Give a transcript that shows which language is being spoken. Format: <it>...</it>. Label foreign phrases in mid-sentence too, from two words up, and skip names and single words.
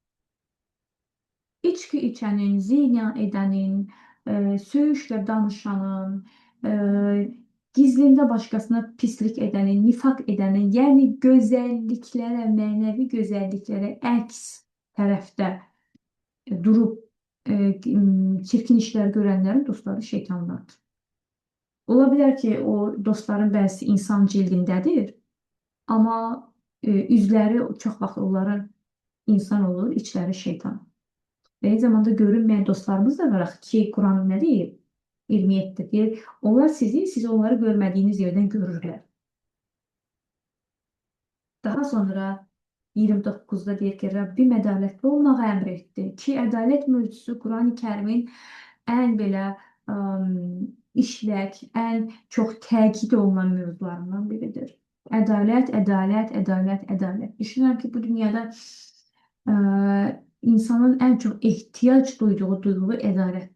<az>İçki içənin, zina edənin, söyüşlə danışanın, e, gizlində başqasına pislik edənin, nifaq edənin, yəni gözəlliklərə, mənəvi gözəlliklərə əks tərəfdə durub çirkin işlər görənlərin dostları şeytanlardır. Ola bilər ki, o dostların bəzisi insan cildindədir, amma üzləri çox vaxt onların insan olur, içləri şeytan.</az> <tr>Ve aynı zamanda görünmeyen dostlarımız da var ki Kur'an ne değil?</tr> <az>27'de deyir.</az> <tr>Onlar sizi, siz onları görmediğiniz yerden görürler.</tr> <az>Daha sonra 29'da deyir ki Rabbim ədalətli olmağı əmr etdi ki ədalət mövzusu Quran-ı Kərimin ən belə işlək, ən çox təkid olunan mövzularından biridir. Ədalət, ədalət, ədalət, ədalət. Düşünürəm ki bu dünyada insanın ən çox ehtiyac duyduğu duyğu ədalətdir.</az>